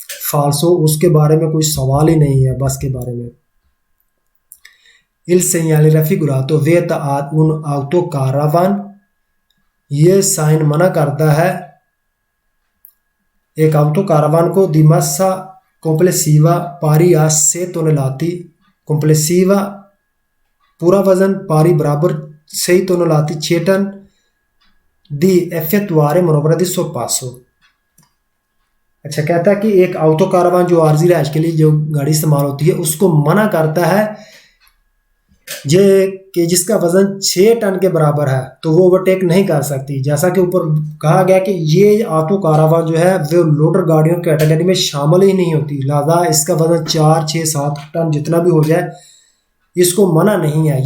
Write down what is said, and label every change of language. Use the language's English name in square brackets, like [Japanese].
[Hindi] फाल्सो उसके बारे में कोई सवाल ही नहीं है बस के बारे में। [Italian] Il segnale raffigurato vieta ad un autocaravan, [Hindi] ये साइन मना करता है एक ऑटो कारवान को [Italian] di massa complessiva pari a 6 tonnellate, complessiva [Hindi] पूरा वजन, [Italian] पारी बराबर 6 tonnellate 6 टन, di effettuare manovra di sorpasso। [Hindi] अच्छा, कहता है कि एक ऑटो कारवान जो आर्जी रहायश के लिए जो गाड़ी इस्तेमाल होती है उसको मना करता है जे कि जिसका वजन 6 टन के बराबर है तो वो ओवरटेक नहीं कर सकती। जैसा कि ऊपर कहा गया कि ये ऑटो कारावान जो है वो लोडर गाड़ियों कैटेगरी में शामिल ही नहीं होती, लिहाजा इसका वजन 4, 6, 7 टन जितना भी हो जाए इसको मना नहीं है।